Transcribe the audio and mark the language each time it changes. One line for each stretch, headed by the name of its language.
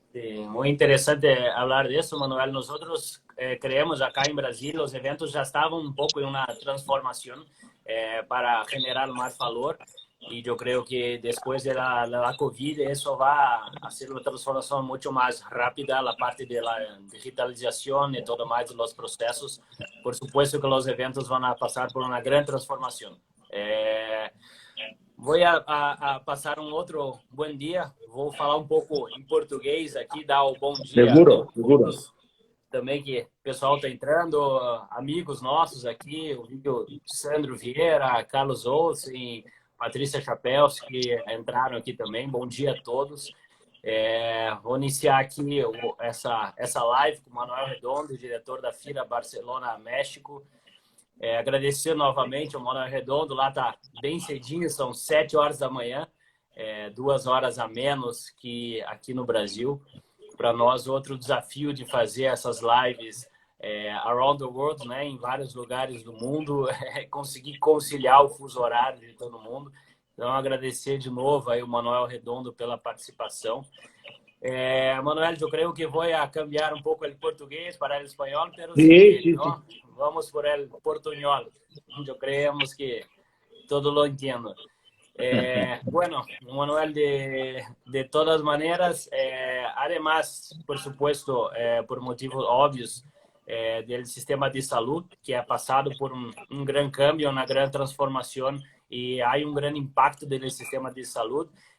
Spanish: Sí, muy interesante hablar de eso, Manuel. Nosotros creemos acá en Brasil, los eventos ya estaban un poco en una transformación para generar más valor. Y yo creo que después de la COVID eso va a hacer una transformación mucho más rápida, la parte de la digitalización y todo más de los procesos. Por supuesto que los eventos van a pasar por una gran transformación.
Portuguese: Vou a passar um outro bom dia. Vou falar um pouco em português aqui, dar o bom dia a
Spanish: Seguro, seguro.
Portuguese: todos. Também que o pessoal está entrando, amigos nossos aqui, o Sandro Vieira, Carlos Olsen, Patrícia Chapéus, que entraram aqui também. Bom dia a todos. Vou iniciar aqui essa live com o Manuel Redondo, diretor da FIRA Barcelona, México. Agradecer novamente ao Manuel Redondo, lá está bem cedinho, são 7 horas da manhã, 2 horas a menos que aqui no Brasil. Para nós, outro desafio de fazer essas lives
English: around the world,
Portuguese: né, em vários lugares do mundo, é conseguir conciliar o fuso horário de todo mundo. Então, agradecer de novo aí o Manuel Redondo pela participação. Manuel, eu creio que vou cambiar um pouco o português para o espanhol, mas
Spanish: Sí. vamos por el portuñol. Yo creemos que todo lo entiendo. Bueno, Manuel, de todas maneras, además, por supuesto, por motivos obvios, del sistema de salud, que ha pasado por un gran cambio, una gran transformación, y hay un gran impacto del sistema de salud.